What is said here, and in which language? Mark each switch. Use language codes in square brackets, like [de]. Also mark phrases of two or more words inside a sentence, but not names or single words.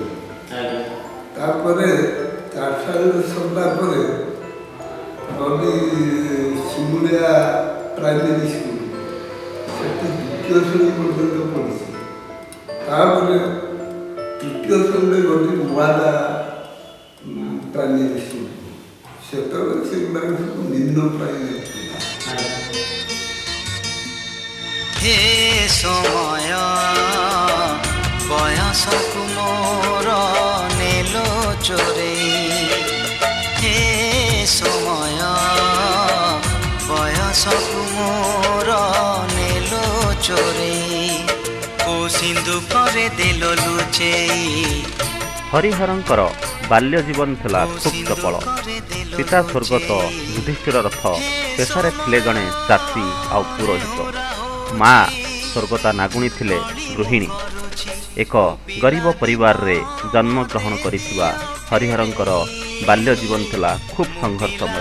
[or] ତାପରେ ଚାଟଶାଳୀରେ ସରିଲା ପରେ ଗଲି ଶିମୁଳିଆ ପ୍ରାଇମେରୀ ସ୍କୁଲ, ସେଠି ଦ୍ୱିତୀୟ ଶ୍ରେଣୀ ପର୍ଯ୍ୟନ୍ତ ପଢ଼ିଛି। ତାପରେ ତୃତୀୟ ଶ୍ରେଣୀରେ ଗଲି ନୂଆଦା ପ୍ରାଇମେରୀ ସ୍କୁଲ, ସେତେବେଳେ ସେମାନେ ସବୁ ନିମ୍ନ ପ୍ରାଇମେରୀ ଥିଲା। ହେ ସମୟ ବୟସକୁ ମୋର ନେଲୋ ଚୋରେ, ହେ ସମୟ ବୟସକୁ ମୋର ନେଲୋ ଚୋରେ, କୋ ସିନ୍ଧୁ କରେ ଦେଲୋ ଲୁଚେଇ। ହରିହରଙ୍କର ବାଲ୍ୟ ଜୀବନ ଥିଲା ଖୁବ୍ ଚପଳ। ପିତା ସ୍ୱର୍ଗତ ଯୁଧିଷ୍ଠିର ରଥ ପେଶାରେ ଥିଲେ ଜଣେ ଚାଷୀ ଆଉ ପୁରୋହିତ। ମା ସ୍ୱର୍ଗତା ନାଗୁଣୀ ଥିଲେ ଗୃହିଣୀ। ଏକ ଗରିବ ପରିବାରରେ ଜନ୍ମଗ୍ରହଣ କରିଥିବା ହରିହରଙ୍କର ବାଲ୍ୟ ଜୀବନ ଥିଲା ଖୁବ୍ ସଂଘର୍ଷମୟ।